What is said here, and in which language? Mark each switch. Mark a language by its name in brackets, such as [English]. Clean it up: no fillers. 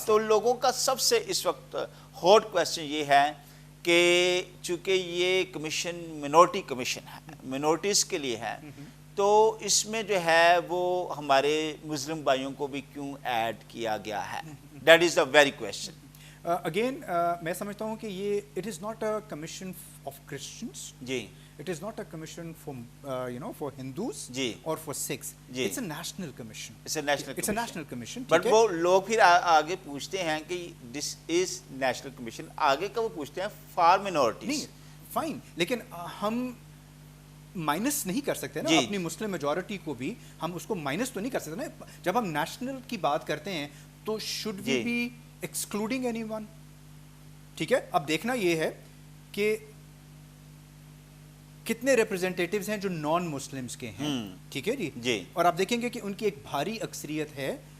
[Urdu] تو لوگوں کا سب سے اس وقت ہاٹ کویسچن یہ ہے کہ چونکہ یہ کمیشن منورٹی کمیشن ہے، منورٹیز کے لیے ہے، تو اس میں جو ہے وہ ہمارے مسلم بھائیوں کو بھی کیوں ایڈ کیا گیا ہے؟ [English] That is the very question. [Urdu] Again میں سمجھتا ہوں کہ یہ [English] It is not a commission of Christians, جی، it is not a commission for Hindus or for Sikhs. It's a national commission. It's a national commission. But [Urdu] وہ لوگ پھر آگے پوچھتے ہیں کہ [English] this is national commission، [Urdu] آگے کا وہ پوچھتے ہیں [English] for minorities. [Urdu] نہیں، fine، لیکن ہم مائنس نہیں کر سکتے نا اپنی مسلم میجورٹی کو بھی، ہم اس کو مائنس تو نہیں کر سکتے نا. جب ہم نیشنل کی بات کرتے ہیں تو [English] should we be excluding anyone؟ [Urdu] ٹھیک ہے، اب دیکھنا یہ ہے کہ کتنے ریپرزینٹیٹیوز ہیں جو نان مسلمز کے ہیں، ٹھیک ہے جی، اور آپ دیکھیں گے کہ ان کی ایک بھاری اکثریت ہے.